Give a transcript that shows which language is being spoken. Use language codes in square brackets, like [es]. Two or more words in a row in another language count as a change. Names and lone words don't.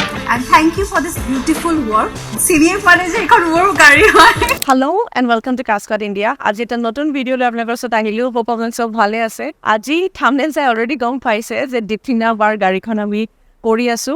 [en] and thank you for this beautiful work. [as] CVF manager ekon mor gari hoy. [en] Hello and welcome to Cascade India. [as] আজি এটা নতুন video লৈ আপোনালোকৰ সৈতে আহিলো hope আপোনালোক সব ভালে আছে. Aji thumbnail sai already gom paise je Deeplina bar gari khon ami kori asu.